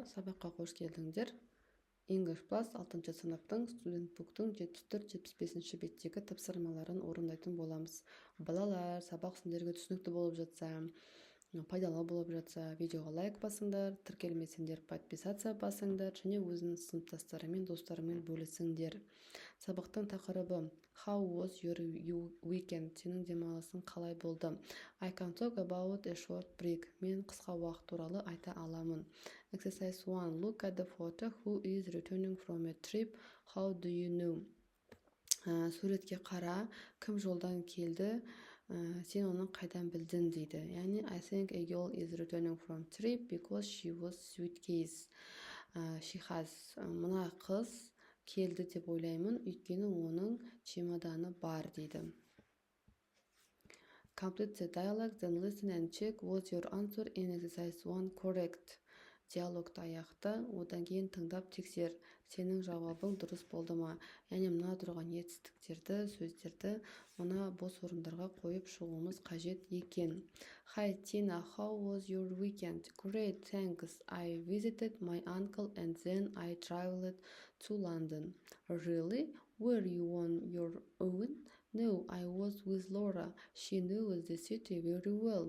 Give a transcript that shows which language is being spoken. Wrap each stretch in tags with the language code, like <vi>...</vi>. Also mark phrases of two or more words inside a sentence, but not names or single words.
<kk>Сабаққа қош келдіңдер. English Plus 6 сыныптың</kk> <en>student book</en> <kk>74-75 беттегі тапсырмаларын орындайтын боламыз. Балалар, сабақ сендерге түсінікті болып жатса, пайдалы болып жатса, видеоға лайк басыңдар, тіркелмесеңдер подписаться басыңдар және өзінің сыныптастарымен, достарымен бөлісіңдер. Сабақтың тақырыбы</kk> <en>How was your weekend?</en> <kk>Сенің демалысың қалай болды?</kk> <en>I can talk about a short break.</en> <kk>Мен қысқа уақыт туралы айта аламын.</kk> <en>Exercise 1. Look at the photo. Who is returning from a trip? How do you know?</en> <kk>Суретке қара, кім жолдан келді, сен оны қайдан білдің дейді. Яғни,</kk> <en>I think a girl is returning from trip because she was suitcase. She has.</en> <kk>Мына қыз келді деп ойлаймын, өйткені оның чемоданы бар дейді.</kk> <en>Complete the dialogue, then listen and check was your answer in exercise 1 correct.</en> <kk>Диалогты аяқта, одан кейін тыңдап тексер, сенің жауабың дұрыс болды ма? Яғни мына тұрған етістіктерді, сөздерді мына бос орындарға қойып шығуымыз қажет екен.</kk> <en>Hi Tina, how was your weekend? Great, thanks. I visited my uncle and then I traveled to London. Really? Were you on your own? No, I was with Laura. She knows the city very well.</en>